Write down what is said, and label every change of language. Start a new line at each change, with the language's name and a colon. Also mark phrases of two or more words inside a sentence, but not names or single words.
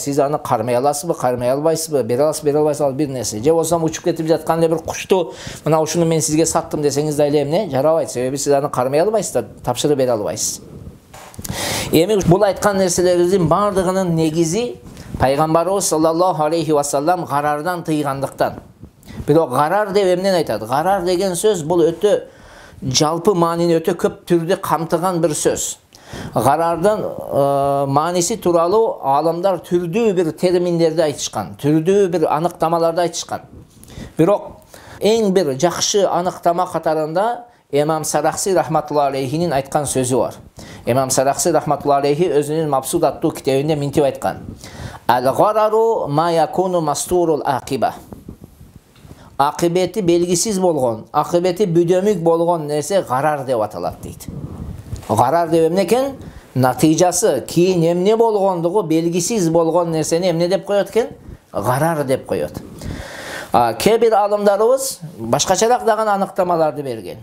Kyrgyz: Сиз аны кармай аласызбы, кармай албайсызбы, бере аласыз, бере албайсыз, ал бир нерсе. Же болсо учуп кетип жаткан бир кушту мына ушуну мен сизге саттым десеңиз да эле эмне? Жарабайт. Себеби сиз аны кармай албайсыз да, тапшырып бере албайсыз. Эми бул айткан нерселердин бардыгынын негизи Пайгамбарыбыз
Arabic: صلى الله عليه وسلم
Kyrgyz: гарардан тыйгандыктан. Бирок гарар деп эмнени айтат? Гарар деген сөз бул өтө жалпы маанини өтө көп түрдө камтыган бир сөз. Гарардын мааниси тууралуу аламдар түрдүү бир терминдерди айтышкан, түрдүү бир аныктамаларды айтышкан. Бирок эң бир жакшы аныктама катарында Имам Сарахси рахматуллахи алейхинин айткан сөзү бар. Имам Сарахси
Arabic: رحمة الله عليه
Kyrgyz: өзүнүн Мабсуд аттуу китебинде минтип айткан:
Arabic: الغرر ما يكون مستور العاقبة.
Kyrgyz: Акыбети белгисиз болгон, акыбети бүдөмүк болгон нерсе гарар деп аталат дейт. Гарар деп эмне экен? Натыйжасы кийин эмне болгондугу белгисиз болгон нерсени эмне деп коет экен? Гарар деп коет. Кээ бир алымдарыбыз башкачараак дагы аныктамаларды берген.